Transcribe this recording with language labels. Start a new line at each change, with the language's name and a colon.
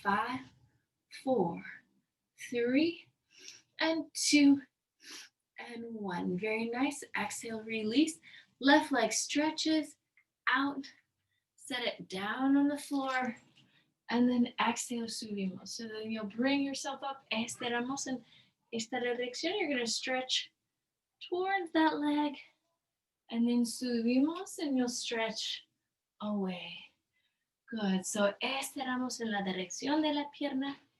English: 5, 4, 3 and 2 and 1. Very nice. Exhale, release. Left leg stretches out. Set it down on the floor. And then exhale,
Spanish: subimos.
English: So then you'll bring yourself up.
Spanish: Estiramos en esta dirección.
English: You're going to stretch towards that leg. And then
Spanish: subimos
English: and you'll stretch away. Good. So
Spanish: estiramos en la dirección de la pierna.